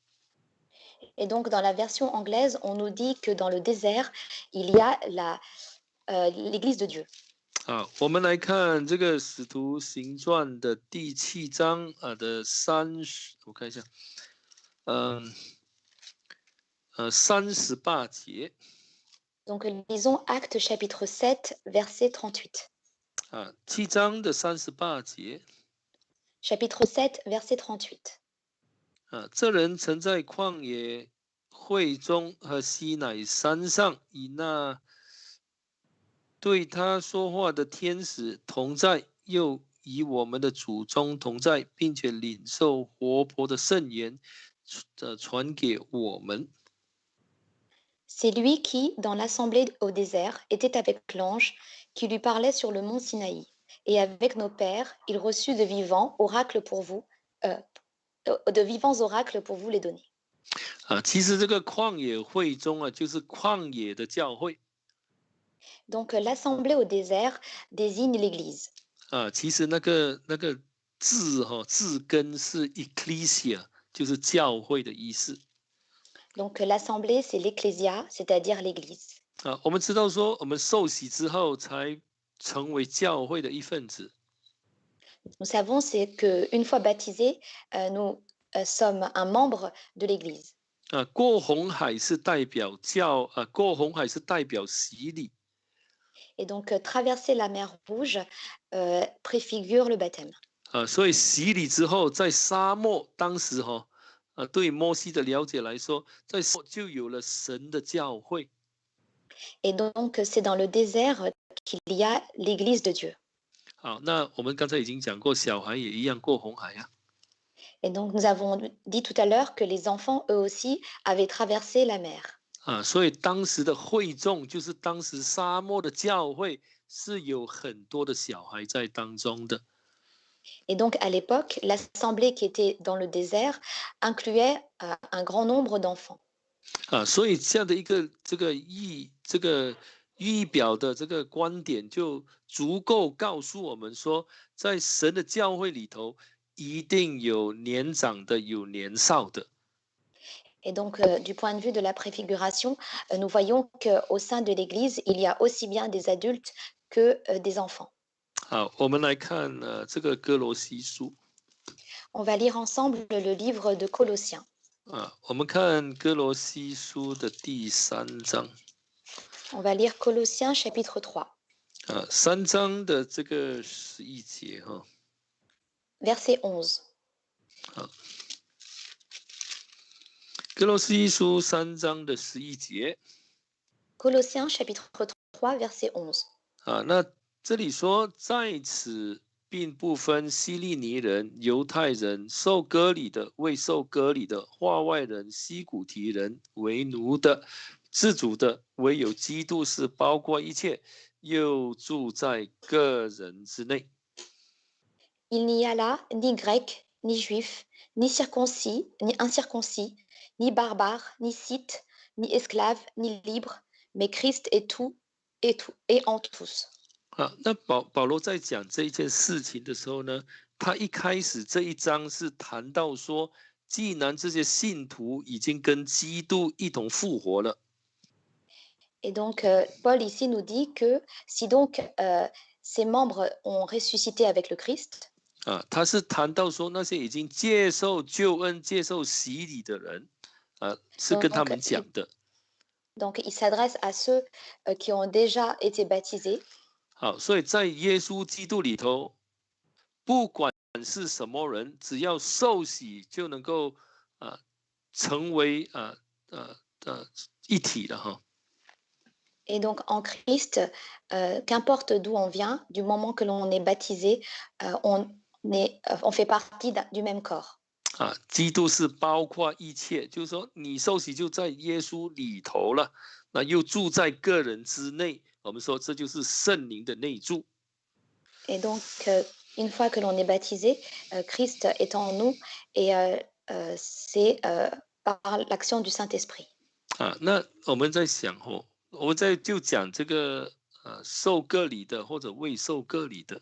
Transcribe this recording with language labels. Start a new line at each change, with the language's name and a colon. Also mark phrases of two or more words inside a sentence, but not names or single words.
French: et donc dans la version anglaise, on nous dit que dans le désert, il y a l'Église de Dieu.
Chinese: 我们来看这个《使徒行传》的第7章的30，我看一下，38节。
French: Donc lisons Actes chapitre 7, verset 38.
Chinese: 7 章的38节。
French: Chapitre 7, verset 38.
Chinese: 这人曾在旷野会中和西乃山上，以那对他说话的天使同在，又与我们的祖宗同在，并且领受活泼的圣言，传给我们。
French: C'est lui qui, dans l'assemblée au désert, était avec l'ange qui lui parlait sur le mont Sinaï. Et avec nos pères, il reçut de vivants oracles pour vous, de vivants oracles pour vous les donner.
Chinese: 其实这个旷野会中就是旷野的教会。
French: Donc l'assemblée au désert désigne l'Église.
Chinese: 其实那个字字根是 ecclesia， 就是教会的意思。
French: Donc l'assemblée, c'est l'ecclésia, c'est-à-dire l'Église.
Chinese: 我们知道说，我们受洗之后才成为教会的一份子。
French: Nous savons c'est qu'une fois baptisés, nous sommes un membre de l'Église.
Chinese: 过红海是代表过红海是代表洗礼。
French: Et donc, traverser la mer Rouge préfigure le baptême.
Chinese: 所以洗礼之后，在沙漠当时对摩西的了解来说，在就有了神的教会。
French: Et donc, c'est dans le désert qu'il y a l'Église de Dieu.
Chinese: 好，那我们刚才已经讲过，小孩也一样过红海啊。
French: Et donc, nous avons dit tout à l'heure que les enfants, eux aussi, avaient traversé la mer.
Chinese: 所以当时的会众，就是当时沙漠的教会，是有很多的小孩在当中的。
French: Et donc, à l'époque, l'assemblée qui était dans le désert incluait un grand nombre d'enfants.
Chinese: 所以这样的一个预表的这个观点，就足够告诉我们说，在神的教会里头，一定有年长的，有年少的。
French: Et donc, du point de vue de la préfiguration, nous voyons qu'au sein de l'Église, il y a aussi bien des adultes que des enfants.
Chinese: 好，我们来看这个哥罗西书。
French: On va lire ensemble le livre de Colossiens.
Chinese: 我们看哥罗西书的第3章。
French: On va lire Colossiens chapitre 3.
Chinese: 3 章的这个11节
French: Verset 11.
Chinese: 哥罗西书3章的11节。
French: Colossiens chapitre 3 verset 11.
Chinese: 那这里说，在此并不分希利尼人、犹太人、受割礼的、未受割礼的、化外人、西古提人、为奴的、自主的，唯有基督是包括一切，又住在个人之内。
French: Il n'y a là ni grec, ni juif, ni circoncis, ni incirconcis, ni barbare, ni scythe, ni esclave, ni libre, mais Christ est tout et en tous.
Chinese: 那保罗在讲这一件事情的时候呢，他一开始这一章是谈到说，既然这些信徒已经跟基督一同复活了。
French: Et donc, Paul ici nous dit que si donc ces membres ont ressuscité avec le Christ,
Chinese: 他是谈到说那些已经接受救恩、接受洗礼的人，是跟他们讲的。
French: Donc, il s'adresse à ceux qui ont déjà été baptisés.
Chinese: 好，所以在耶稣基督里头，不管是什么人，只要受洗就能够成为一体了哈。
French: Et donc en Christ, qu'importe d'où on vient, du moment que l'on est baptisé, on fait partie du même corps.
Chinese: 基督是包括一切，就是说你受洗就在耶稣里头了，那又住在个人之内。我们说这就是圣灵的内住。
French: Et donc, une fois que l'on est baptisé, Christ est en nous et c'est par l'action du Saint-Esprit.
Chinese: 那我们在想我们就讲这个受割礼的或者未受割礼的。